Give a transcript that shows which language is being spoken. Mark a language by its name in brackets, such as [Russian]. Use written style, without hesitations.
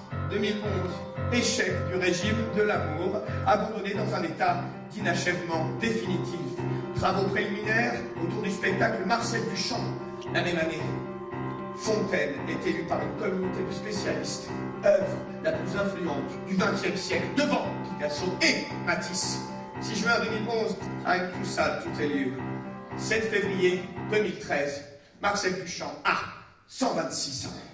[French] 2011, échec du régime de l'amour, abandonné dans un état d'inachèvement définitif. Travaux préliminaires autour du spectacle Marcel Duchamp. La même année, Fontaine est élu par une communauté de spécialistes, œuvre la plus influente du XXe siècle, devant Picasso et Matisse. [English] 6 juin 2011, I'm too sad to tell you. [French] 7 février 2013, Marcel Duchamp a 126 ans.